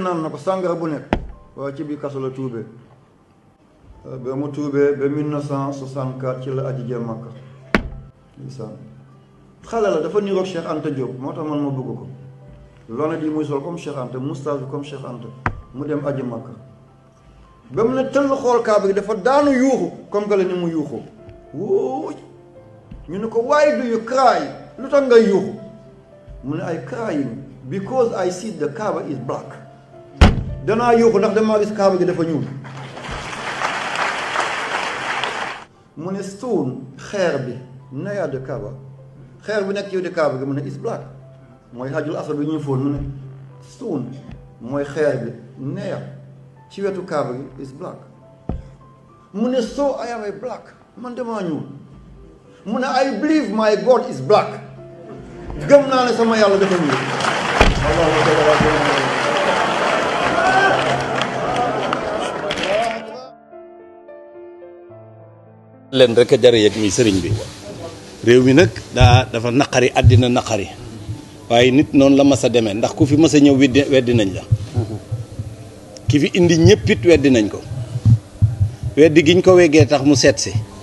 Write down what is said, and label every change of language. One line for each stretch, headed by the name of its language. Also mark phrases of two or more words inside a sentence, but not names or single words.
Wolof: naan na ko sàngara bu nekk waaye ci biir kaso la tuubee ba mu tuubee ba 1964 ci la aji jee Makka ndeysaan xale la dafa niroog Cheikh Anta Diop moo tax man ma bëgg ko lonet yi muy sol comme Cheikh Anta moustache bi comme Cheikh Anta mu dem aji Makka ba mu ne tëll xool kaaba gi dafa daanu yuuxu
French: comme que
Wolof: la ni mu yuuxu wóoy ñu ne ko
English: why do you cry
Wolof: lu tax ngay yuuxu mu ne
English: I crying because I see the Kaaba is black
Wolof: danaa yuuxu ndax damaa gis kaaba gi dafa ñuul mu ne stone xeer bi neya de Kaaba xeer bi nekk yow de kaaba gi mu ne
English: is black
Wolof: mooy hajjul asad bi ñuy fóon mu ne stone mooy xeer bi neya ci wetu kaaba gi
English: is black
Wolof: mu ne
English: so I am a black man
Wolof: damaa ñuul mu ne
English: I believe my God is black
Wolof: gëm naa ne sama yàlla dafa ñuul leen rek a jar yëg mi sëriñ bi réew mi nag dafa naqari àddina naqari waaye nit noonu la mas a demee ndax ku fi mas a ñëw weddi nañ la ki fi indi ñëppit weddi nañ ko weddi giñ ko weggee tax mu seet si